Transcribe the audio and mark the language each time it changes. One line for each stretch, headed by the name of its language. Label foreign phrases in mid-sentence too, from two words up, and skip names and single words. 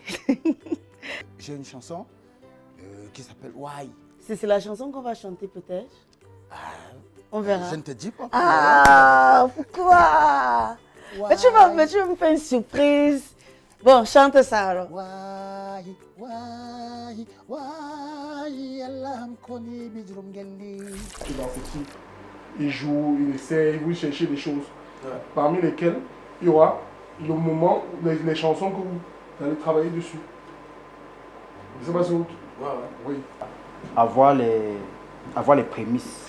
French: J'ai une chanson qui s'appelle Why. C'est la chanson qu'on va chanter peut-être. On verra. Je ne te dis pas. Ah, pourquoi? Mais tu vas me faire une surprise. Bon, chante ça alors. Why, Allah m'koni bijrum gelli. Il est affectif. Il joue, il essaie, il veut chercher des choses. Parmi lesquelles, il y aura le moment, les chansons que vous allez travailler dessus. Je ne sais pas si vous... Oui. Avoir les prémices.